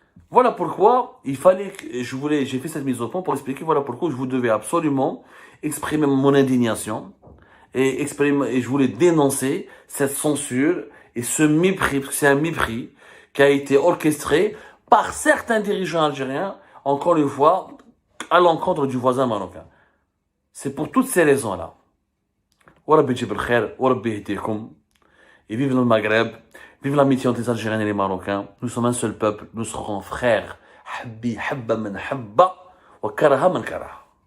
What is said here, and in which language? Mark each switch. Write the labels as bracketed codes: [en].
[fr] Voilà pourquoi j'ai fait cette mise au point pour expliquer voilà pourquoi je vous devais absolument exprimer mon indignation et je voulais dénoncer cette censure et ce mépris, parce que c'est un mépris qui a été orchestré par certains dirigeants algériens, encore une fois, à l'encontre du voisin marocain. C'est pour toutes ces raisons-là. [ar] وربي يجيب الخير وربي يهديكم. [fr] Et vive le Maghreb, vive l'amitié entre les Algériens et les Marocains. Nous sommes un seul peuple, nous serons frères. [ar] حبي حبة من حبة وكره من كره.